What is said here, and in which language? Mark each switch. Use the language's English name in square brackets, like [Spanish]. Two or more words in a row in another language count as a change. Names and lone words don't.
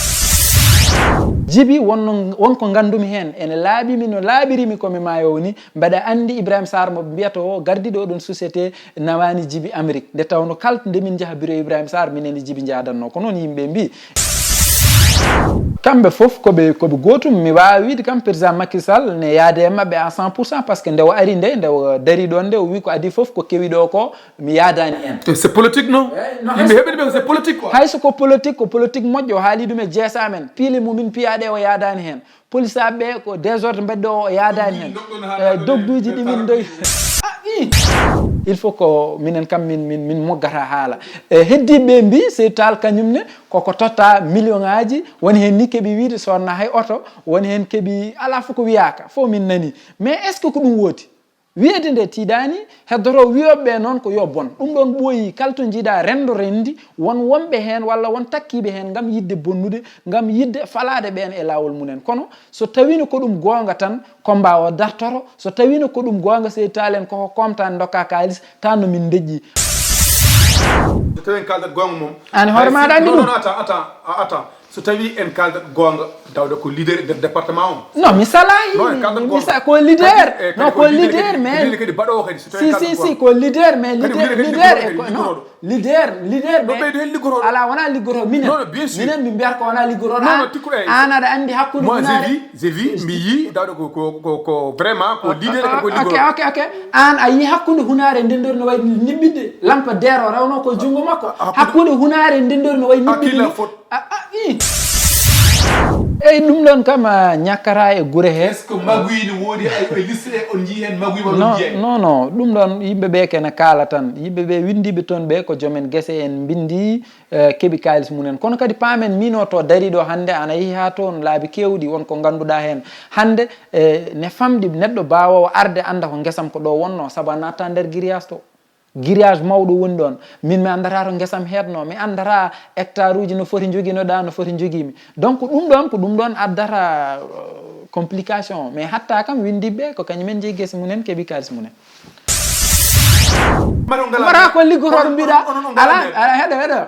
[Fula] Djiby wonko gandumi hen ene laaɓimi no laaɓirimi komi mayo ni mbaɗa andi Ibrahima Sarr mo mbiyata o gardiɗo oɗon société nawani Djiby Amérique nde tawno kala ndemin jaaha bureau Ibrahima Sarr mineni Djiby jadanno ko noon yimɓe mbi kamɓe fof koɓe gotum mi wawi wiide kam président Macky Sall ne yaade e mabɓe [French] à 100% par ce que [Fula] nde o ari nde dari ɗon nde o wi ko adi fof ko kewiɗo ko mi yadani en [French] c'est politique non [Fula] yimɓe heɓiɗi ɓe [French] c'est politique quoi [Fula] hayso ko politique moƴƴo o haali ɗum e jeesa men piile mumin piyaɗe o yadani hen police aɓe ko désordre mbaɗɗo o yadani hen dogduji ɗimin doy [French] il faut [Fula] ko minen kam min moggata haala heddiɓe mbi Seydou Tall kañumne koko totta million ngaji woni hen ni keeɓi wiide sonna hay oto woni hen keeɓi ala fof ko wiyaka fo min nani [French] mais est ce que [Fula] ko ɗum woodi wiyede nde tiiɗani heddoto wiyoɓeɓe noon ko yo bon ɗum ɗon ɓooyi kala to jiiɗa rendo rendi won wonɓe hen walla won takkiɓe hen gam yidde bonnude gam yidde falade ɓen e lawol mumen kono so tawino ko ɗum gonga tan combat o dartoro so tawino ko ɗum gonga Seydou Tall en koko komtan dokka kalis tan no min deƴƴi so tawi en kaldat gonga mom an hoore maɗa andi ɗum attends so tawi en kaldat gonga tawde ko leader nder département o non mi salayi ko leader non ko leader mais kadi baɗowo kadi so tawi si ko leader mais leader no ɓeydo hen liggoroɗo ala wona liggoroɗo minen mi mbiyata ko wona liggoroɗo an aɗa andi hakkude [French] moi j'ai vu [Fula] mi yi tawde ko vraiment ko leader ko liggoroɗo ok an a yi hakkude hunare ndendori no wayi niɓɓidde lampadaire o rawno ko jungo makko hakkude hunare ndendori no wayi niɓɓidde eyyi ɗum ɗon kam ñakkata e guure he est ce que maguine woodi ay liste e on jii hen maguima ɗum jeey non ɗum ɗon yimɓeɓe kene kaala tan yimɓeɓe windiɓe toon ɓe ko joomen guese en bindi keeɓi kalis munen kono kadi paamen mino to dariɗo hande ana yeehi ha toon laabi kewɗi wonko ganduɗa hen hande ne famɗi neɗɗo bawowo arde anda ko guesam ko ɗo wonno saabu a natta nder grillage to grillage mawɗo woni ɗon min mi andata to guesam heetno mi andata hectare uji no foti joguinoɗa no foti joguimi donc ɗum ɗon addata complication mais hatta kam windiɓe ko kañumen jeeyi guese munen keeɓi kalis munen mara ko liggoroɗo mbiɗa ala heɗo